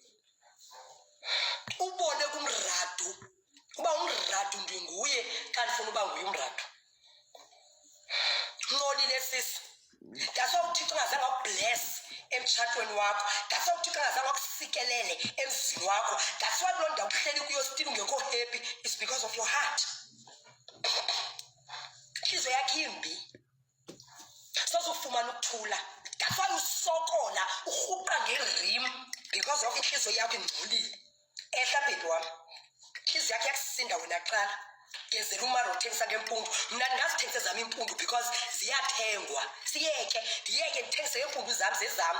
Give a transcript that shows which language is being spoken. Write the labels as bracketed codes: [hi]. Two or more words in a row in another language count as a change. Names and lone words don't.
[xh] Ubone kumradu uba umradu ndinguye xa ndifuna uba nguye umradu. Nqolile sisi. Daso uThixo ungazange akubless emtshatweni wakho. Daso uThixo ungazange akusikelele emzini wakho. [en] That's why [xh] kuloo ndawo uhleli kuyo still ungekho happy. [en] It's because of your heart. [zu] Inhliziyo yakho imbi. Sozofumana ukuthula. [en] That's why [xh] usokola urhuqa ngerim [en] because of [xh] inhliziyo yakho ingcolile. [zu] Ehla bhebi wami. Inhliziyo yakho yakusinda wena kuqala. Gezela umaro uthengisa ngempundu. [xh] Mna ndingazithengisa zami impundu because ziyathengwa. Ndiyeke ndithengise ngempundu zami zezami.